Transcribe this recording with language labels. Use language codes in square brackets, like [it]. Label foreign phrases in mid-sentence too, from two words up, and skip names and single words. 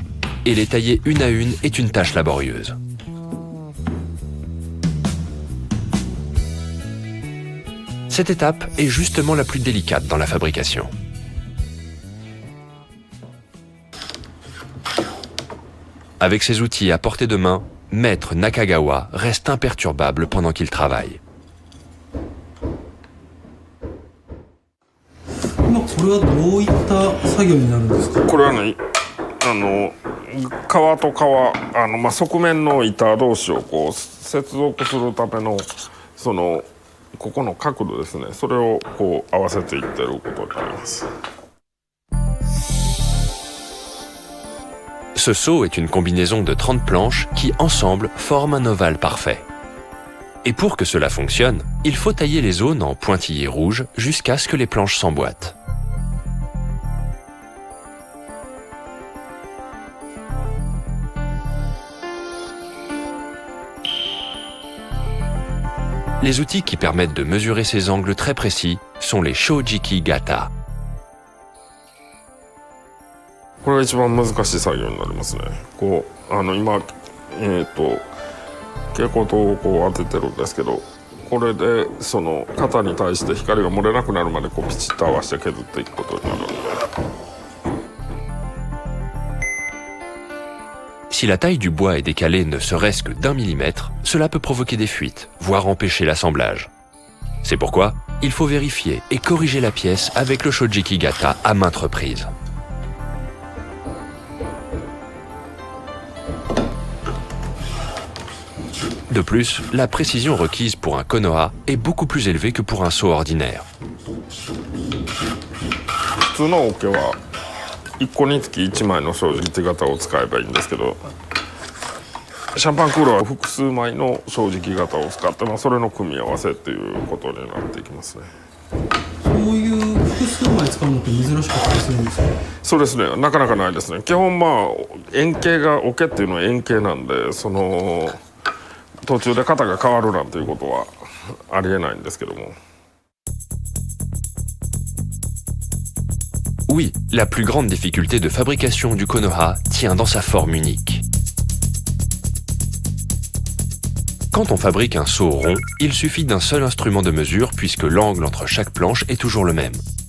[fr] Et les tailler une à une est une tâche laborieuse. Cette étape est justement la plus délicate dans la fabrication. Avec ses outils à portée de main, Maître Nakagawa reste imperturbable pendant qu'il travaille. [ja] 今これはどういった作業になるんですか？これはね、革と革、側面の板同士をこう接続するためのここの角度ですね。それをこう合わせていってることになります。 [fr] Ce seau est une combinaison de 30 planches qui, ensemble, forment un ovale parfait. Et pour que cela fonctionne, il faut tailler les zones en pointillés rouges jusqu'à ce que les planches s'emboîtent. Les outils qui permettent de mesurer ces angles très précis sont les Shojiki Gata. [ja] これが一番難しい作業になりますね。こう今蛍光灯をこう当ててるんですけど、これでその型に対して光が漏れなくなるまでこうピチッと合わせて削っていくことになる。 [fr] Si la taille du bois est décalée ne serait-ce que d'1 millimètre, cela peut provoquer des fuites, voire empêcher l'assemblage. C'est pourquoi il faut vérifier et corriger la pièce avec le Shojiki Gata à maintes reprises. De plus, la précision requise pour un Konoha est beaucoup plus élevée que pour un seau ordinaire. [ja] 普通の桶は1個につき1枚の正直型を使えばいいんですけど、シャンパンクーラーは複数枚の正直型を使って、それの組み合わせっていうことになっていきますね。そういう複数枚使うのって珍しかったりするんですか？そうですね、なかなかないですね。基本円形が桶っていうのは円形なんで、途中で型が変わるなんていうことはありえないんですけども。 [fr] Oui, la plus grande difficulté de fabrication du Konoha tient dans sa forme unique. Quand on fabrique un seau rond, il suffit d'un seul instrument de mesure puisque l'angle entre chaque planche est toujours le même.